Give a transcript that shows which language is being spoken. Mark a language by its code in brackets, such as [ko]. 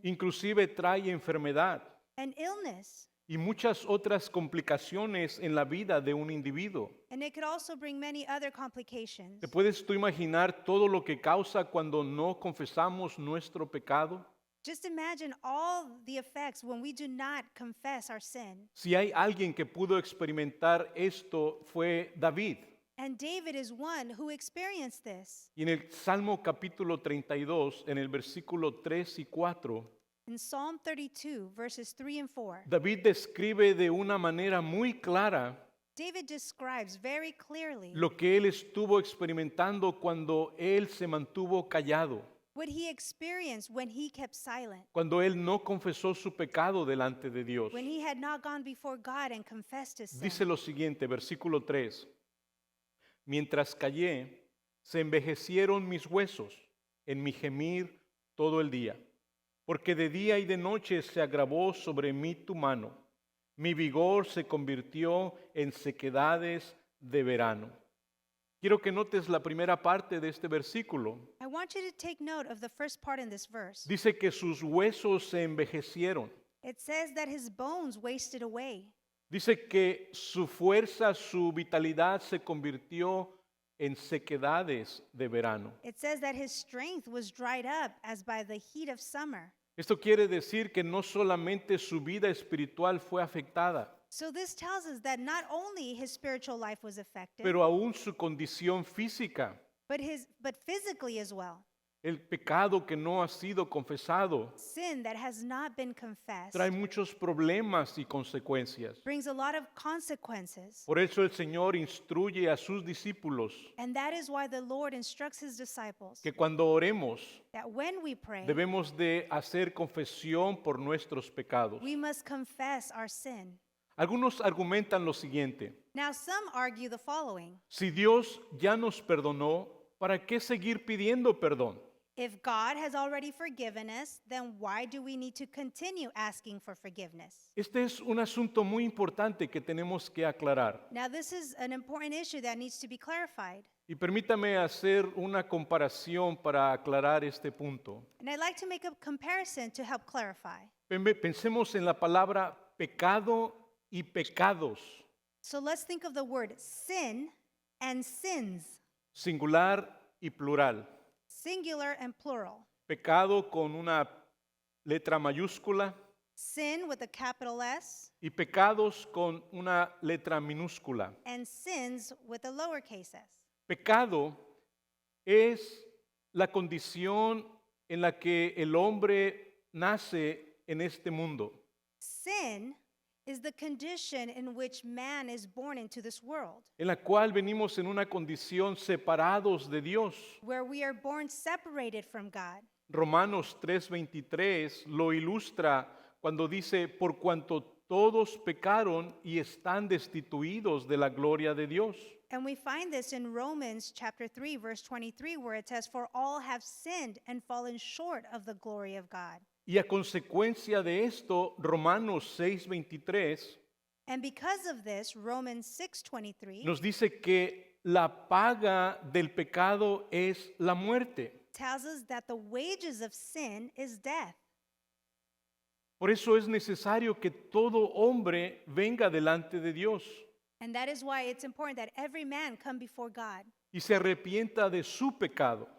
[es] Inclusive trae enfermedad [en] and illness. [es] y muchas otras complicaciones en la vida de un individuo. [en] And it could also bring many other complications. [es] ¿Te puedes tú imaginar todo lo que causa cuando no confesamos nuestro pecado? [en] Just imagine all the effects when we do not confess our sin. [es] Si hay alguien que pudo experimentar esto fue David. [en] And David is one who experienced this. [es] Y en el Salmo capítulo 32, en el versículo 3 y 4, [en] In Psalm 32, verses 3 and 4, [es] David describe de una manera muy clara [en] David describes very clearly [es] lo que él estuvo experimentando cuando él se mantuvo callado, [en] what he experienced when he kept silent, [es] cuando él no confesó su pecado delante de Dios. [en] when he had not gone before God and confessed his sin. [es] Dice lo siguiente, versículo 3. Mientras callé, se envejecieron mis huesos en mi gemir todo el día, porque de día y de noche se agravó sobre mí tu mano. Mi vigor se convirtió en sequedades de verano. Quiero que notes la primera parte de este versículo. [en] I want you to take note of the first part in this verse. [es] Dice que sus huesos se envejecieron. [en] It says that his bones wasted away. [es] Dice que su fuerza, su vitalidad se convirtió en sequedades de verano. [en] It says that his strength was dried up as by the heat of summer. [es] Esto quiere decir que no solamente su vida espiritual fue afectada, [en] So this tells us that not only his spiritual life was affected, [es] pero aún su condición física, [en] but physically as well. [es] el pecado que no ha sido confesado, [en] Sin that has not been confessed [es] trae muchos problemas y consecuencias. [en] brings a lot of consequences. [es] Por eso el Señor instruye a sus discípulos [en] And that is why the Lord instructs his disciples [es] que cuando oremos [en] that when we pray, [es] debemos de hacer confesión por nuestros pecados. [en] we must confess our sin. [es] Algunos argumentan lo siguiente: [en] Now some argue the following. [es] si Dios ya nos perdonó, ¿para qué seguir pidiendo perdón? [en] If God has already forgiven us, then why do we need to continue asking for forgiveness? [es] Este es un asunto muy importante que tenemos que aclarar. [en] Now, this is an important issue that needs to be clarified. [es] Y permítame hacer una comparación para aclarar este punto. [en] And I'd like to make a comparison to help clarify. [es] Pensemos en la palabra pecado y pecados, [en] So let's think of the word sin and sins, [es] singular y plural. [en] singular and plural. [es] Pecado con una letra mayúscula [en] Sin with a capital S [es] y pecados con una letra minúscula. [en] and sins with a lowercase s. [es] Pecado es la condición en la que el hombre nace en este mundo. [en] Sin is the condition in which man is born into this world, [es] en la cual venimos en una condición separados de Dios. [en] where we are born separated from God. [es] Romanos 3:23 lo ilustra cuando dice, por cuanto todos pecaron y están destituidos de la gloria de Dios. [en] And we find this in Romans chapter 3, verse 23, where it says, for all have sinned and fallen short of the glory of God. [es] Y a consecuencia de esto, Romanos 6:23 [en] And because of this, Romans 6:23 [es] nos dice que la paga del pecado es la muerte. [en] tells us that the wages of sin is death. [es] Por eso es necesario que todo hombre venga delante de Dios [en] And that is why it's important that every man come before God [es] y se arrepienta de su pecado